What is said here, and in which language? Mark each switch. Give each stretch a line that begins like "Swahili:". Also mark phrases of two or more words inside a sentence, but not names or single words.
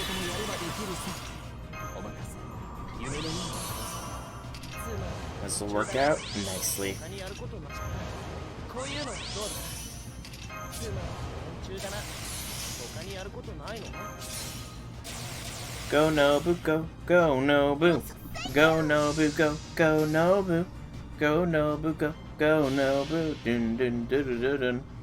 English: This will work out nicely. Go Nobu, go Nobu. Go Nobu, go Nobu. Go Nobu, go Nobu. Dun dun dun dun dun dun.